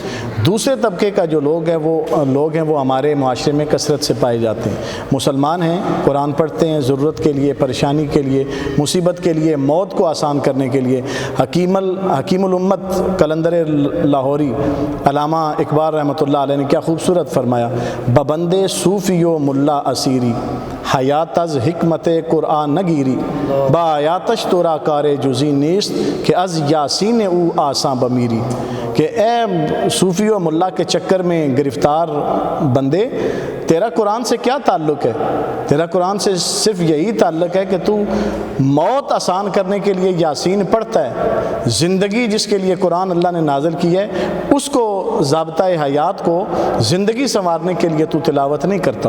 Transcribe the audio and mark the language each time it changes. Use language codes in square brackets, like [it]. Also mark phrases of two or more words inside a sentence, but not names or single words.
[ur] دوسرے طبقے کا جو لوگ ہیں وہ ہمارے معاشرے میں کثرت سے پائے جاتے ہیں، مسلمان ہیں، قرآن پڑھتے ہیں ضرورت کے لیے، پریشانی کے لیے، مصیبت کے لیے، موت کو آسان کرنے کے لیے۔ حکیم الامت قلندر لاہوری علامہ اقبال [ar] رحمۃ اللہ علیہ [ur] نے کیا خوبصورت فرمایا، [fa] ببندے صوفی و ملا اسیری حیات از حکمت قرآن نگیری، با آیاتش تورا کار جزی نیست کہ از یاسین او آساں بمیری، [ur] کہ اے صوفی و ملا کے چکر میں گرفتار بندے، تیرا قرآن سے کیا تعلق ہے؟ تیرا قرآن سے صرف یہی تعلق ہے کہ تو موت آسان کرنے کے لیے یاسین پڑھتا ہے، زندگی جس کے لیے قرآن اللہ نے نازل کی ہے اس کو ضابطۂ حیات کو زندگی سنوارنے کے لیے تو تلاوت نہیں کرتا۔